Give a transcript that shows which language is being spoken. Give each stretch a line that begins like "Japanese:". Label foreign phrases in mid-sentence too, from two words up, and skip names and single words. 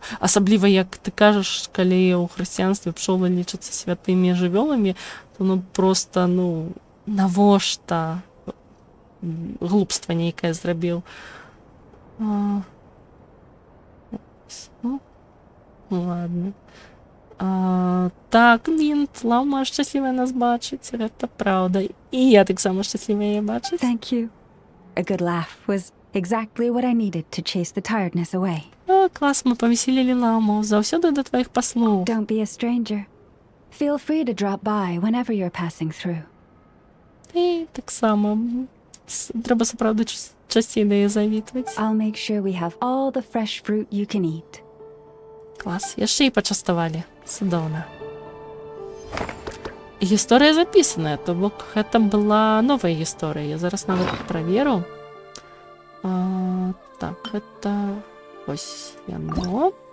Belarusian: Асабліва, як ты кажаш, калі ў хрысціянстве пчолы лічацца святымі жывёламі, то проста, навошта глупства нейкае зрабіў. Ладно. Так, Мінт, лаўма шчаслівая нас бачыць, гэта праўда. І я таксама шчаслівая яе бачыць.
English: Thank you. A good laugh was exactly what I needed to chase the tiredness away.
Belarusian: Клас, мы павесілілі лаўму. Заўсёды да тваіх паслуг.
English: Don't be a stranger. Feel free to drop by whenever you're passing through.
Belarusian: І таксама. Трэба сапраўды часцей да яе завітваць.
English: I'll make sure we have all the fresh fruit you can eat.
Belarusian: Клас, яшчэ і пачаставалі. Цудоўна. гісторыя запісаная, то бок гэта была новая гісторыя. Я зараз нават праверу. Так, гэта ось яно.